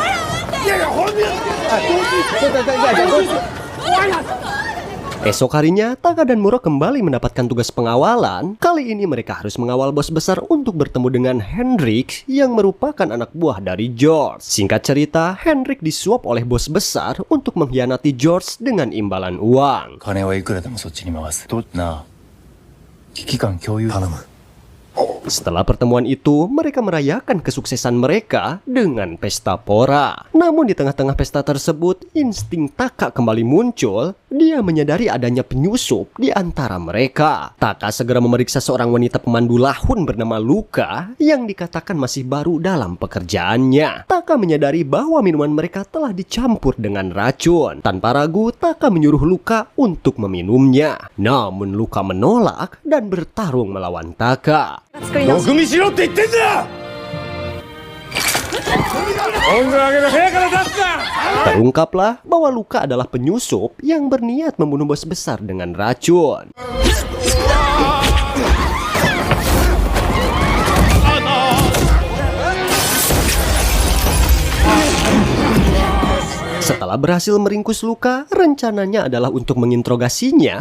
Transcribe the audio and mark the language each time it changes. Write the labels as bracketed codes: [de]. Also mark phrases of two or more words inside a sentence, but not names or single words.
[id] Esok harinya, Taka dan Muro kembali mendapatkan tugas pengawalan. Kali ini mereka harus mengawal bos besar untuk bertemu dengan Henrik yang merupakan anak buah dari George. Singkat cerita, Henrik disuap oleh bos besar untuk mengkhianati George dengan imbalan uang. [ja] 金はいくらでもそっちに回す。となあ、危機感共有。頼む。 [id] Setelah pertemuan itu, mereka merayakan kesuksesan mereka dengan pesta pora. Namun di tengah-tengah pesta tersebut, insting Taka kembali muncul. Dia menyadari adanya penyusup di antara mereka. Taka segera memeriksa seorang wanita pemandu lahun bernama Luka yang dikatakan masih baru dalam pekerjaannya. Taka menyadari bahwa minuman mereka telah dicampur dengan racun. Tanpa ragu, Taka menyuruh Luka untuk meminumnya. Namun Luka menolak dan bertarung melawan Taka. [ja] 毒味しろって言ってんだよ。音楽上げて部屋から出すな。 [id] Terungkaplah bahwa Luka adalah penyusup yang berniat membunuh bos besar dengan racun. Setelah berhasil meringkus Luka, rencananya adalah untuk menginterogasinya.